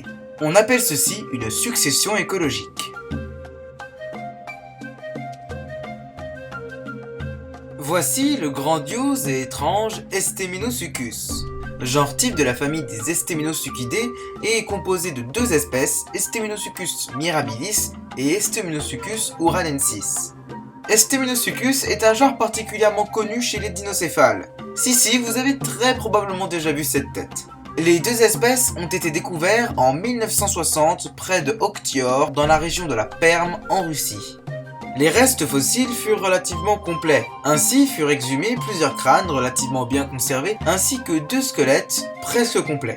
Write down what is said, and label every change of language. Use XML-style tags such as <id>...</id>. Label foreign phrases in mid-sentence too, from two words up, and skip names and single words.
<fr>On appelle ceci une succession écologique. Voici le grandiose et étrange Estéminosuchus. Genre type de la famille des Estéminosuchidés et est composé de deux espèces, Estéminosuchus mirabilis et Estéminosuchus uralensis. Estéminosuchus est un genre particulièrement connu chez les dinocéphales. Si, vous avez très probablement déjà vu cette tête. Les deux espèces ont été découvertes en 1960 près de Okhtior dans la région de la Perme en Russie. Les restes fossiles furent relativement complets. Ainsi furent exhumés plusieurs crânes relativement bien conservés ainsi que 2 squelettes presque complets.</fr>